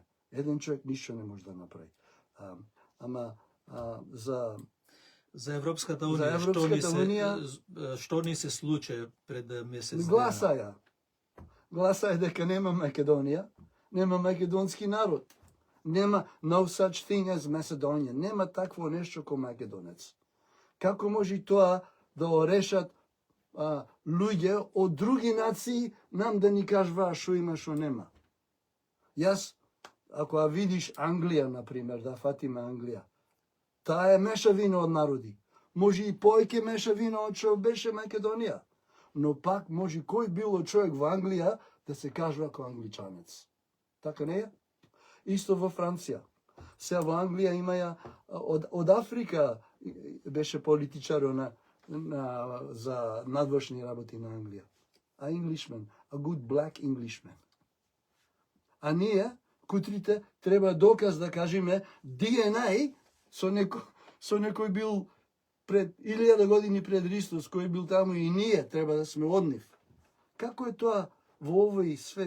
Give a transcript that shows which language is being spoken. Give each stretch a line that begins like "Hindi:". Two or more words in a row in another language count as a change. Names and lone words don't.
Macedonian: Еден човек ништо не може да направи. За Европската унија, што ни се случи пред месец дена? Гласаја дека нема Македонија, нема македонски народ.
English: Нема no such thing as Macedonia.
Macedonian: Нема такво нешто ко македонец. Како може тоа да орешат луѓе од други нации нам да ни кажуваат што има, што нема? Јас, ако видиш Англија, например, да фатиме Англија, таа е мешавина од народи. Може и повеќе мешавина од што беше Македонија. Но пак може кој било човек во Англија да се кажува ко англичанец. Така не е? Исто во Франција. Сега во Англија имаја од Африка беше политичар за надвошни работи на Англија.
English: A Englishman, a good black Englishman.
Macedonian: А ние, кутрите, треба доказ да кажеме DNA со некој бил пред 1000 години пред Христос, кој бил таму и ние треба да сме од нив. Како е тоа во овој свет?